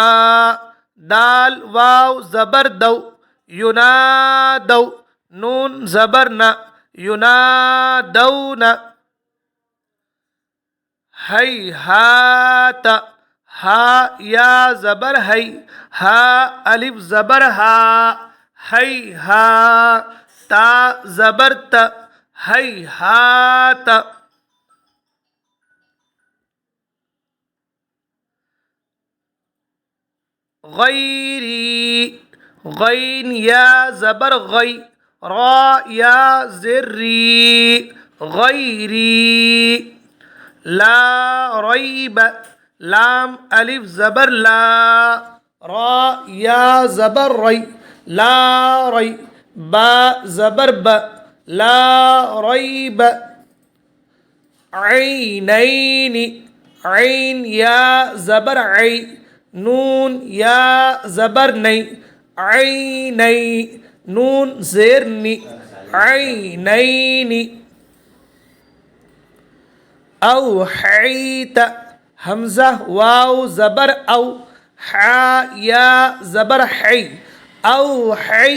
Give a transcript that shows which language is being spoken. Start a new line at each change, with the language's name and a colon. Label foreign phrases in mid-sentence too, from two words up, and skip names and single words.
Urdu: دال واو زبر دو، ینادو. نون زبر نا، ینادون. ہیہات ہا یا زبر ہی، ہا الف زبر ہا، ہیہا. تا زبر ت، ہیہات. غیری غین یا زبر غی، را یا زیر ری، غیری. لا ریب لام الف زبر لا، را یا زبر ری، لا ری. با زبر ب، لا ریب. عینین عین یا زبر عی، نون یا زبر نی، عینی. نون زیر نی، عینین. اوحیت حمزہ واو زبر او، حا یا زبر حی، اوحی.